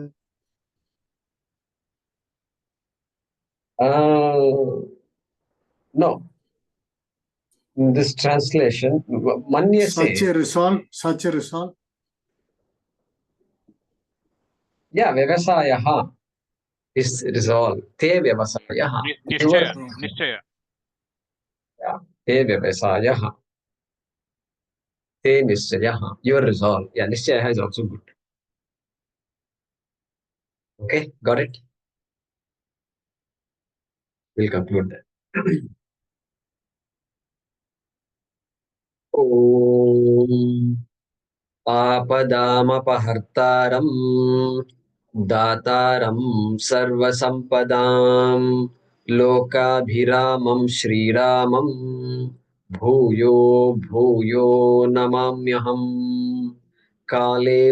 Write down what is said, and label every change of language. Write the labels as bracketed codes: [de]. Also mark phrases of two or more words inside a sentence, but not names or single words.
[en] No. In this translation, Manya such says, a resolve, such a resolve? yeah, Vyavasayaha is resolve. [sa] ते व्यवसायः. Nishchaya. Okay. Nishchaya. Yeah, ते व्यवसायः. ते निश्चयः. [en] Your resolve. Yeah, Nishchayaha is also good. Okay, got it? We'll conclude that. [sa] ॐ आपदामपहर्तारं दातारं सर्वसम्पदाम् लोकाभिरामं श्रीरामं भूयो भूयो नमाम्यहम् काले